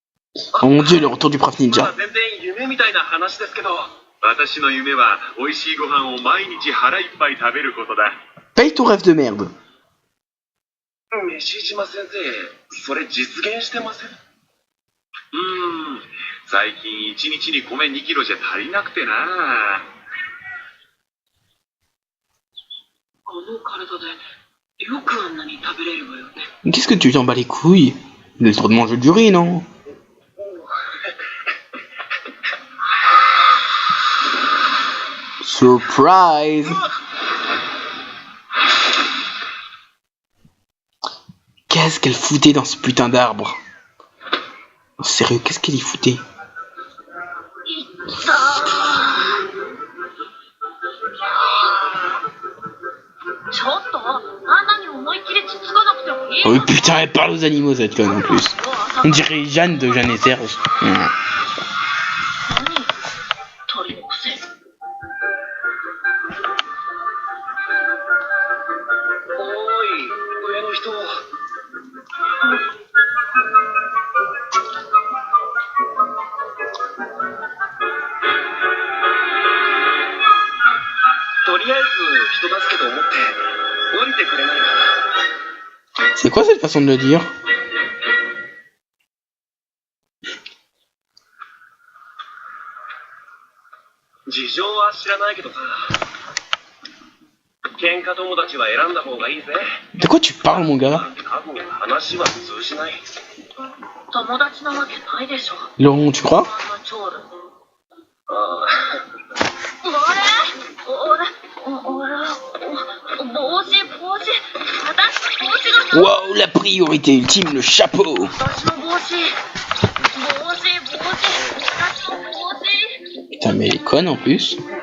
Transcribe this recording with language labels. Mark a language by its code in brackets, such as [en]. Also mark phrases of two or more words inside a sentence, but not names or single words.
[fr] Oh mon dieu, le retour du prof [ja] ま [fr] ninja. [ja] あ全然夢みたいな話ですけど。私の夢は美味しいご飯を毎日腹いっぱい食べることだ。 [fr] Paye ton rêve de merde. [ja] 西島先生、それ実現してません？最近1日に米2キロじゃ足りなくてな。この体でよくあんなに食べれるわよね。 [fr] Qu'est-ce que tu t'en bats les couilles? Il a le droit de manger du riz, non? Surprise! Qu'est-ce qu'elle foutait dans ce putain d'arbre? Oh, sérieux, qu'est-ce qu'elle y foutait? [ja] ちょっと、あんなに思いっきりつつかなくてもいい。 [fr] Oh putain, elle parle aux animaux cette conne en plus. On dirait Jeanne de Jeanne et Serge. Mmh. [ja] 鳥の癖。おい、上の人。とりあえず人助けと思って降りてくれないかな。 [fr] C'est quoi cette façon de le dire? [ja] 事情は知らないけどさ、喧嘩友達は選んだ方がいいぜ。 [fr] De quoi tu parles, mon gars? [ja] 多分話は通じない。友達なわけないでしょ。 [fr] Laurent, tu crois? Wow, la priorité ultime, le chapeau. Putain, mais elle est conne en plus.